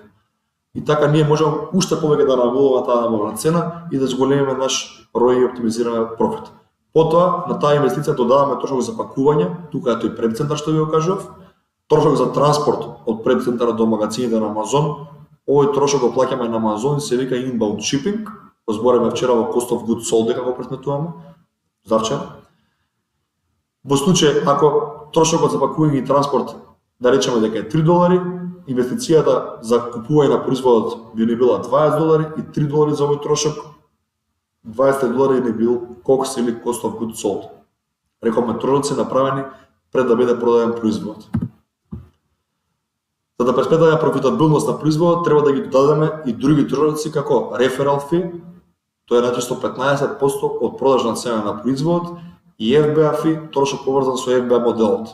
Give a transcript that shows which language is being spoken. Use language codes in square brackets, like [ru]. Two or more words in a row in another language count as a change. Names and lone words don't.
[mk] И така ние можеме уште повеќе да набавуваме таа набавна цена и да зголемиме наш ROI и оптимизираме профит. Потоа на таа инвестиција додаваме трошок за пакување, тука е тој предцентар што ви го кажав, трошок за транспорт од предцентарот до магазините на Амазон. Овој трошок го плаќаме на Амазон и се вика [en] inbound shipping. [mk] Збореме вчера во [en] cost of goods sold [mk] дека го пресметуваме. Завчера. Во случај ако трошокот за пакување и транспорт да речеме дека е $3, инвестицијата за купување на производот би не била $20 и $3 за овој трошок, $20 не бил COGS или [en] cost of goods sold. [mk] Рековме трошоци направени пред да биде продаден производот. За да пресметаме профитабилност на производот, треба да ги додадеме и други трошоци како [en] referral fee, [mk] тоа е најчесто 15% од продажна цена на производот, и [en] FBA fee, [mk] трошок поврзан со FBA моделот.